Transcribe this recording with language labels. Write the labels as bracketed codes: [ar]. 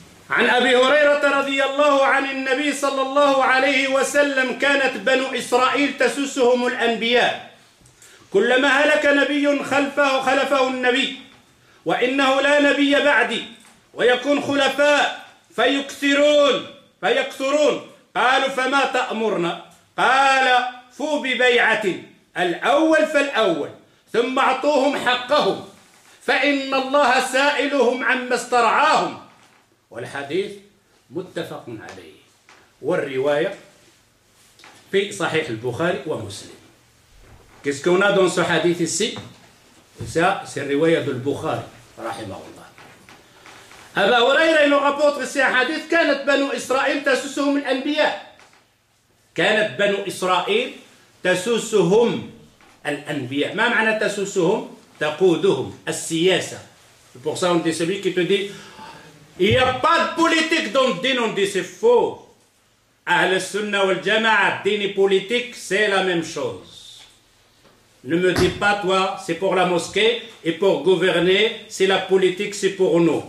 [ar] عن أبي هريرة رضي الله عن النبي صلى الله عليه وسلم كانت بنو إسرائيل تسسهم الأنبياء كلما هلك نبي خلفه النبي وإنه لا نبي بعدي ويكون خلفاء فيكثرون قالوا فما تأمرنا قال فو ببيعة الأول فالأول ثم أعطوهم حقهم فإن الله سائلهم عما استرعاهم. والحديث متفق عليه والروايه في صحيح البخاري ومسلم. [fr] Qu'est-ce qu'on a dans ce hadith ici? C'est la riwaya de Bukhari rahimahullah. Aba Hurayra il nous rapporte que c'est un hadith. [ar] كانت بنو اسرائيل تسوسهم الانبياء. كانت بنو اسرائيل تسوسهم الانبياء. ما معنى تسوسهم؟ تقودهم السياسه. [fr] Pour ça on dit celui qui te dit il n'y a pas de politique dans le din, on dit c'est faux. Ahl al-Sunna wal Jama'a, din et politique, c'est la même chose. Ne me dis pas, toi, c'est pour la mosquée et pour gouverner, c'est la politique, c'est pour nous.